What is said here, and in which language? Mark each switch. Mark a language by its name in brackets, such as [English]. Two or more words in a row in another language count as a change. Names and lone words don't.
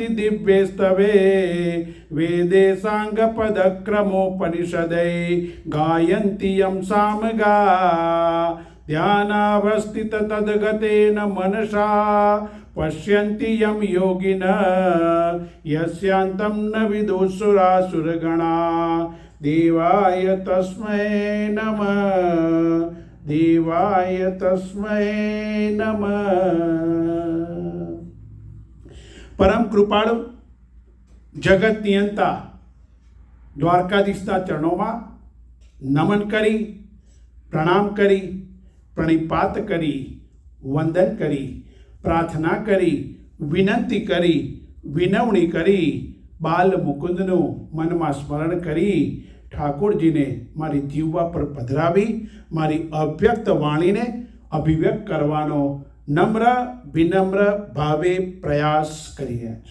[Sanskrit] दिव्यैस्तवे वेदे साङ्गपदक्रमोपनिषदै गायन्ति यं सामगा ध्यानावस्थित तद्गतेन मनसा पश्यन्ति यं योगिनः यस्यान्तं न विदुषुरासुरगणा देवाय तस्मै नमः देवाय तस्मै नमः। [Gujarati] પરમ કૃપાળુ જગત નિયંતા द्वारकाधीशના ચરણોમાં નમન કરી પ્રણામ કરી પ્રણિપાત કરી વંદન કરી પ્રાર્થના કરી વિનંતી કરી વિનવણી કરી બાલ મુકુંદનું મનમાં સ્મરણ કરી ઠાકોરજીને મારી જીવવા પર પધરાવી મારી અવ્યક્ત વાણીને અભિવ્યક્ત કરવાનો નમ્ર વિનમ્ર ભાવે પ્રયાસ કરી રહ્યા છે।